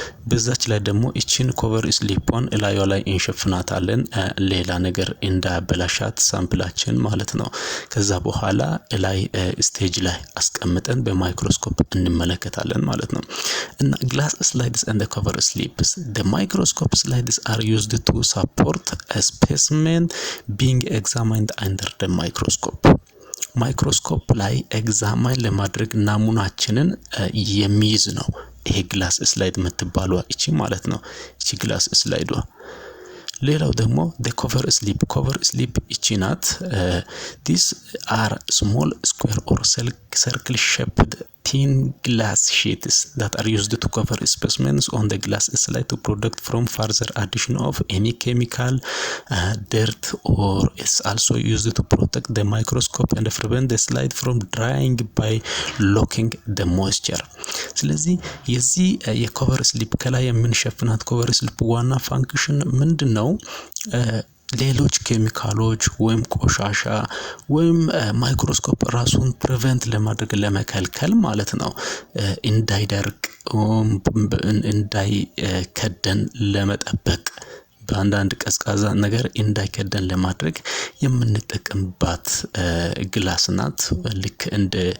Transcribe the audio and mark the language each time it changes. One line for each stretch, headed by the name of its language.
Amharic: በዛች ላይ ደግሞ እቺን ኮቨር ስሊፕን እላዩ ላይ እንሸፍናታለን ሌላ ነገር እንዳበላሻት ሳምፕላችን ማለት ነው። ከዛ በኋላ ላይ ስቴጅ ላይ አስቀምጠን በማይክሮስኮፕ እንመለከታለን ማለት ነው። እና ግላስ ስላይድስ ኤንድ ኮቨር ስሊፕስ
English: the microscope slides are used to support a specimen being examined under the microscope.
Amharic: ማይክሮስኮፕ ላይ ኤግዛማይን ለማድረግ ናሙናችንን የሚይዝ ነው ይሄ ግላስ ስላይድ የምትባለው እቺ ማለት ነው። እቺ ግላስ ስላይዷ
English: ሌላው ደግሞ the cover slip
Amharic: እቺ ናት።
English: these are small square or circle shaped thin glass sheets that are used to cover specimens on the glass slide to protect from further addition of any chemical dirt or is also used to protect the microscope and prevent the slide from drying by locking the moisture.
Amharic: ስለዚህ የዚህ የኮቨር ስሊፕ ከላይ የምንሸፍናት ኮቨር ስሊፕ ዋና ፋንክሽን ምንድነው? ሌሎች ኬሚካሎች ወይም ቆሻሻ ወይም ማይክሮስኮፕ ራሱን ፕሪቨንት ለማድረግ ለመከልከል ማለት ነው እንዳይደርቅ እንዳይከደን ለመጠበቅ በአንዳንድ ቀዝቃዛ ነገር እንዳይከደን ለማድረግ የምንጠቀምባት ግላስ ናት። ልክ እንደ